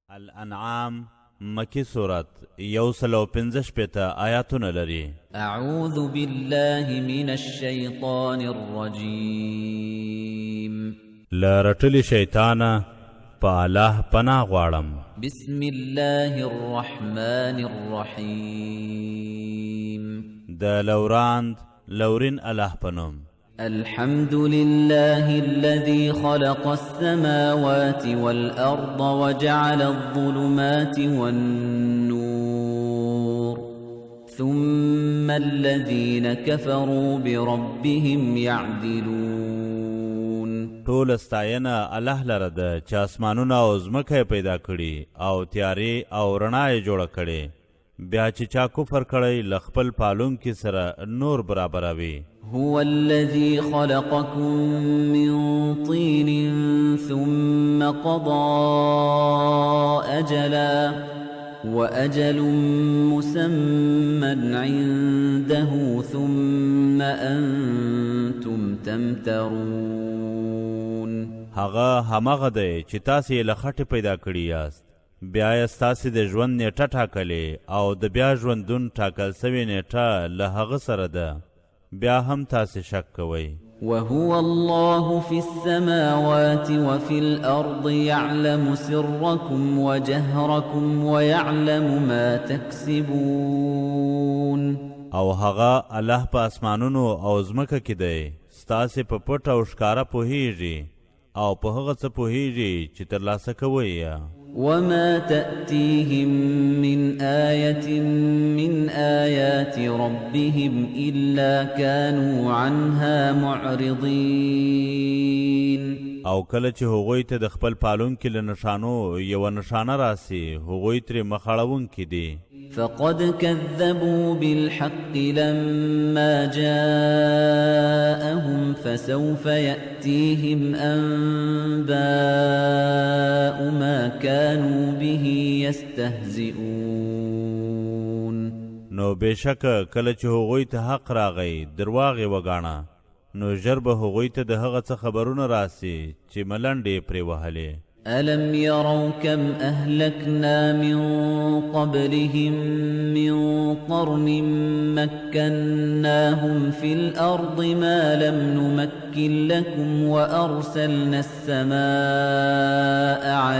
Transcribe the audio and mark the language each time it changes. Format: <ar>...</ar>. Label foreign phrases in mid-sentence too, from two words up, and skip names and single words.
<ps>الانعام مکی صورت 115 آیاتونه لري.</ps> <ar>اعوذ بالله من الشیطان الرجیم</ar> <ps>لرټلی شیطانه په الله پناه غواړم.</ps> <ar>بسم الله الرحمن الرحیم</ar> <ps>د لورین الله پنوم.</ps> <ar>الحمد لله الذي خلق السماوات والأرض وجعل الظلمات والنور ثم الذين كفروا بربهم يعدلون.</ar> <ps>ټول ستاینه الله لره ده چې اسمانونه او ځمکه پیدا کړي او تیارې او رڼا یې جوړه کړي. بیا چې چا کفر کړی له خپل پالونکي سره نور برابروي.</ps> <ar>هو الذي خلقكم من طين ثم قضى أجلا وأجل مسمى عنده ثم أنتم تمترون.</ar> <ps>هغه همغه دی چې تاسې له خټې پیدا کړي یاست، بیا یې ستاسې د ژوند نیټه ټاکلې او د بیا ژوندون ټاکل سوې نیټه له هغه سره ده، بیا هم تاسې شک کوئ.</ps> <ar>وهو الله في السماوات وفي الأرض يعلم سركم وجهركم ويعلم ما تكسبون.</ar> <ps>او هغه الله په اسمانونو او ځمکه کې دی، ستاسې په پټ او ښکاره پوهیږي او په هغه څه پوهیږي چې ترلاسه کوئ.</ps> <ar>وما تأتيهم من آية من آيات ربهم إلا كانوا عنها معرضين.</ar> <ps>او کله چې هغوی ته د خپل پالونکي له نښانو یوه نښانه راسي، هغوی ترې مخ اړوونکي دي.</ps> <ar>فقد كذبوا بالحق لما جاءهم فسوف يأتيهم أنباء ما كانوا به يستهزئون.</ar> <ps>نو بېشکه کله چې هغوی ته حق راغی درواغ یې وګاڼه، نو ژر به هغوی ته د هغه څه خبرونه راسي چې ملنډې پرې وهلې.</ps> <ar>ألم يروا كم أهلكنا من قبلهم من قرن مكناهم في الأرض ما لم نمكن لكم وأرسلنا السماء</ar>